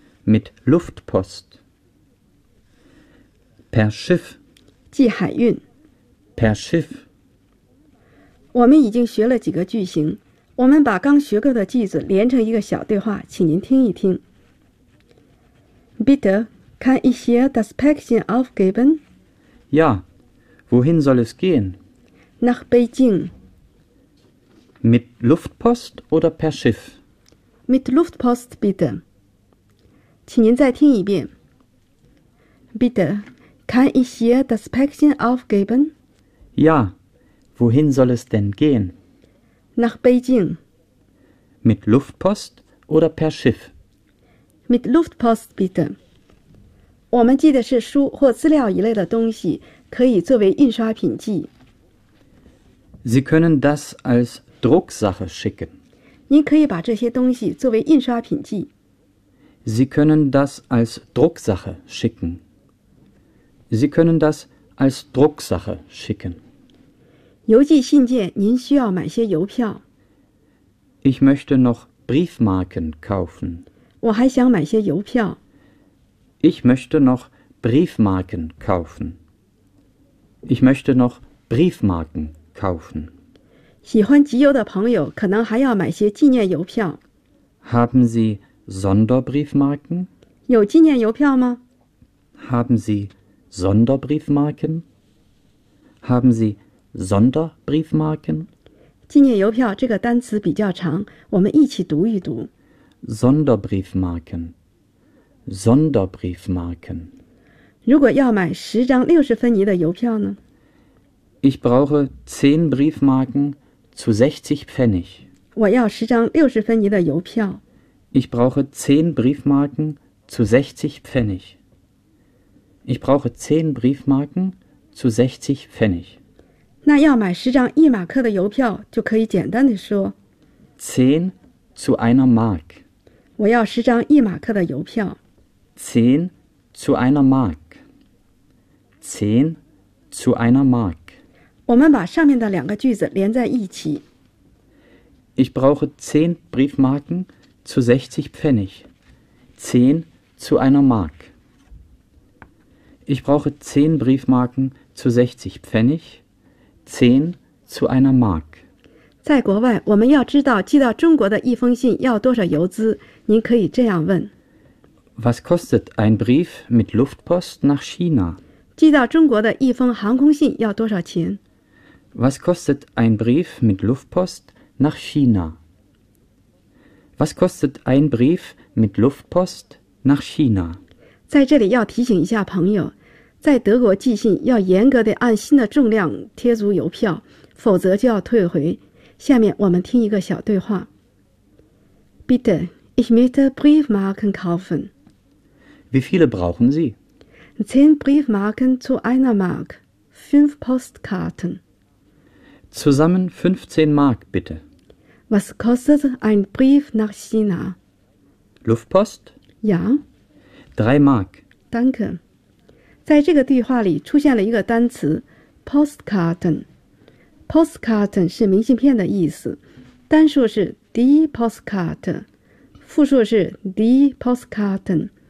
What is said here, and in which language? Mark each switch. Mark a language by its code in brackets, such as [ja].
[de] Mit Luftpost Per Schiff [zh] 寄海运 [de] Per Schiff [zh] 我们已经学了几个句型，我们把刚学过的句子连成一个小对话，请您听一听。 [de] Bitte, kann ich hier das Päckchen aufgeben? Ja, wohin soll es gehen? Nach Beijing. Mit Luftpost oder per Schiff? Mit Luftpost, bitte. [zh] 请您再听一遍。 [de] Bitte, kann ich hier das Päckchen aufgeben? Ja, wohin soll es denn gehen? Nach Beijing. Mit Luftpost oder per Schiff? Mit Luftpost, bitte. [zh] 我们寄的是书或资料一类的东西，可以作为印刷品寄。 [de] Sie können das als Drucksache schicken. [zh] 您可以把这些东西作为印刷品寄。 [de] Sie können das als Drucksache schicken. Sie können das als Drucksache schicken. [zh] 邮寄信件，您需要买些邮票。 [de] Ich möchte noch Briefmarken kaufen. [zh] 我还想买些邮票。 [de] Ich möchte noch Briefmarken kaufen. Ich möchte noch Briefmarken kaufen. [zh] 喜欢集邮的朋友可能还要买些纪念邮票。 [de] Haben Sie Sonderbriefmarken? [zh] 有纪念邮票吗？ [de] Haben Sie Sonderbriefmarken? Haben Sie Sonderbriefmarken? [zh] 纪念邮票这个单词比较长，我们一起读一读。 [de] Sonderbriefmarken. Sonderbriefmarken. [zh] 如果要买十张六十分尼的邮票呢？ [de] Ich brauche 10 Briefmarken zu 60 Pfennig. 我要十张六十分尼的邮票。 Ich brauche 10 Briefmarken zu 60 Pfennig. Ich brauche 10 Briefmarken zu 60 Pfennig. [zh] 那要买十张一马克的邮票就可以简单地说。 [de] 10 zu einer Mark. [zh] 我要十张一马克的邮票。 [de] 10 zu einer Mark. 10 zu einer Mark. [zh] 我们把上面的两个句子连在一起。 [de] Ich brauche 10 Briefmarken zu 60 Pfennig. 10 zu einer Mark. Ich brauche 10 Briefmarken zu 60 Pfennig. 10 zu einer Mark. [zh] 在国外，我们要知道寄到中国的一封信要多少邮资，您可以这样问。 [de] Was kostet ein Brief mit Luftpost nach China? [zh] 寄到中国的一封航空信要多少钱？ [de] Was kostet ein Brief mit Luftpost nach China? Was kostet ein Brief mit Luftpost nach China? [zh] 在这里要提醒一下朋友，在德国寄信要严格地按信的重量贴足邮票，否则就要退回。下面我们听一个小对话。 [de] Bitte, ich möchte Briefmarken kaufen. Wie viele brauchen Sie? 10 Briefmarken zu einer Mark, 5 Postkarten. Zusammen 15 Mark, bitte. Was kostet ein Brief nach China? Luftpost? Ja. 3 Mark. Danke. [zh] 在这个对话里出现了一个单词 postkarten。 postkarten 是明信片的意思，单数是 die postkart， 复数是 die postkarten。